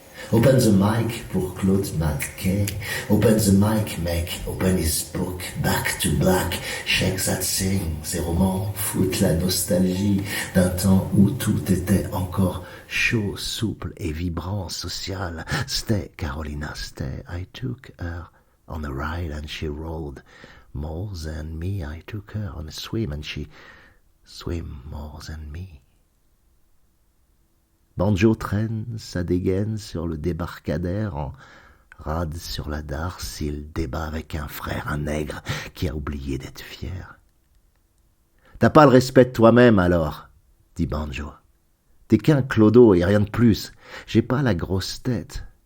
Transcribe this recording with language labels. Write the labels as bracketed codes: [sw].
[en] Open the mic pour Claude McKay. Open the mic, mec. Open his book. Back to black. Shake that thing. [fr] Ces romans foutent la nostalgie d'un temps où tout était encore chaud, souple et vibrant, social. [en] Stay, Carolina, stay. I took her on a ride and she rolled more than me. I took her on a swim and she swam more than me. [fr] Banjo traîne sa dégaine sur le débarcadère en rade sur la darse. Il débat avec un frère, un nègre, qui a oublié d'être fier. « T'as pas le respect de toi-même alors ?» dit Banjo. « T'es qu'un clodo et rien de plus. J'ai pas la grosse tête.